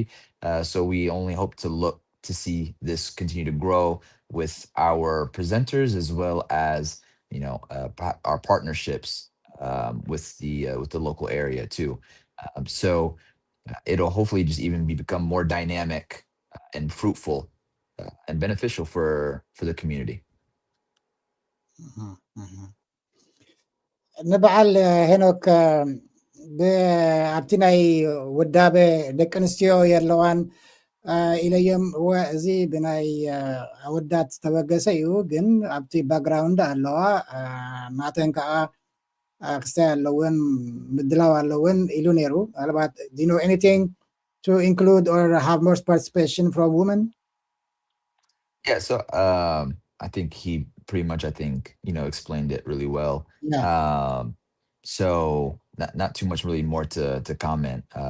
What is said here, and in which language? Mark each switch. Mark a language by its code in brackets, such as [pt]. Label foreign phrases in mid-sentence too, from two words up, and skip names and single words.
[en] So we only hope to see this continue to grow with our presenters, as well as, you know, our partnerships with the local area too. So it'll hopefully just even become more dynamic and fruitful and beneficial for the community. [ti] ንበዓል ሄኖክ ኣብቲ ናይ ውዳበ ደቂ ኣንስትዮ የለዋን ኢለዮም እዚ ብናይ ኣወዳት ዝተበገሰ እዩ ግን ኣብቲ ባክግራውንድ ኣለዋ ናተን ከዓ ክስታይ ኣለውን ምድላው ኣለውን ኢሉ ነይሩ ምናልባት [en] do you know anything to include or have more participation from women? Yeah, so I think he pretty much, you know, explained it really well. Yeah. So not too much really more to comment.